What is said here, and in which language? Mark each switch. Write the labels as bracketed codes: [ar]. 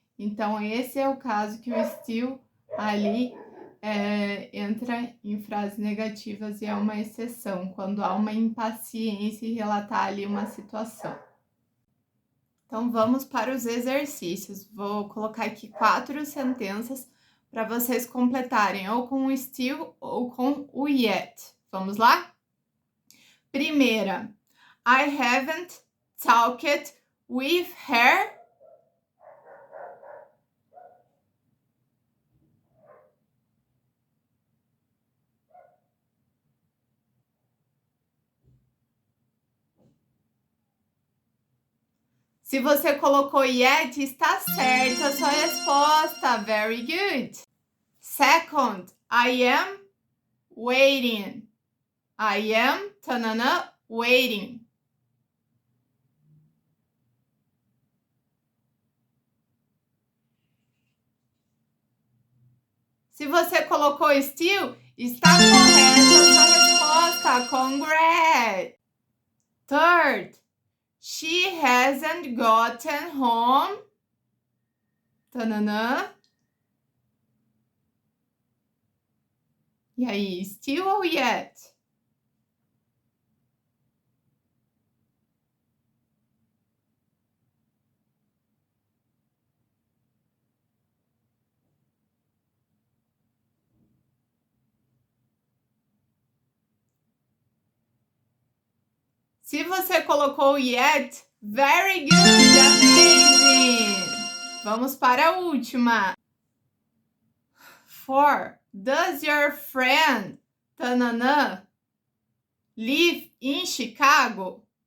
[pt] Então, esse é o caso que o still ali entra em frases negativas e é uma exceção, quando há uma impaciência em relatar ali uma situação. Então, vamos para os exercícios. Vou colocar aqui 4 sentenças para vocês completarem, ou com o still ou com o yet. Vamos lá? Primeira, [en] I haven't talked with her. [pt] Se você colocou yet, está certa a sua resposta. [en] Very good. Second, I am waiting. I am, tanana, waiting. [pt] Se você colocou still, está correta a sua resposta. [en] Congrats. Third, she hasn't gotten home. Tanana. [pt] E aí, still ou yet? Se você colocou yet, [en] very good, amazing! [pt] Vamos para a última. 4. [en] Does your friend, tanana, live in Chicago?